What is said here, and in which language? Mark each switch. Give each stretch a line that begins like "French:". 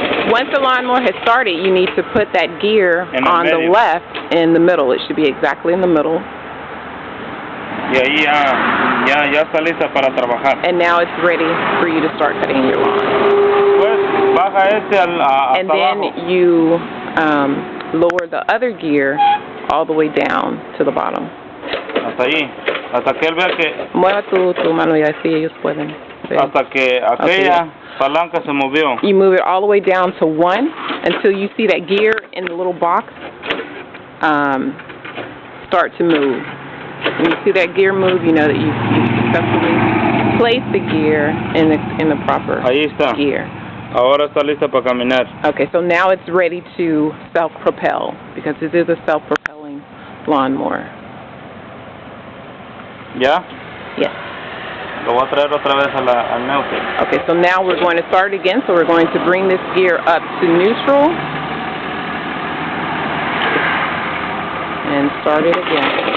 English: Once the lawnmower has started, you need to put that gear on the left in the middle. It should be exactly in the middle.
Spanish: Y ahí ya está lista para trabajar.
English: And now it's ready for you to start cutting your lawn.
Spanish: Pues baja
English: and then
Spanish: abajo.
English: You lower the other gear all the way down to the bottom.
Spanish: Hasta ahí. Hasta que él vea que... Mueva tu mano y así ellos pueden ver. Hasta que aquella palanca se movió.
English: You move it all the way down to 1 until you see that gear in the little box start to move. When you see that gear move, you know that you've successfully placed the gear in the proper
Spanish: Ahí está.
English: gear.
Spanish: Ahora está lista para caminar.
English: Okay, so now it's ready to self-propel because it is a self-propelling lawnmower.
Spanish: ¿Ya?
English: Yes.
Spanish: Lo voy a traer otra vez al neutro.
English: Okay, so now we're going to start again. So we're going to bring this gear up to neutral and start it again.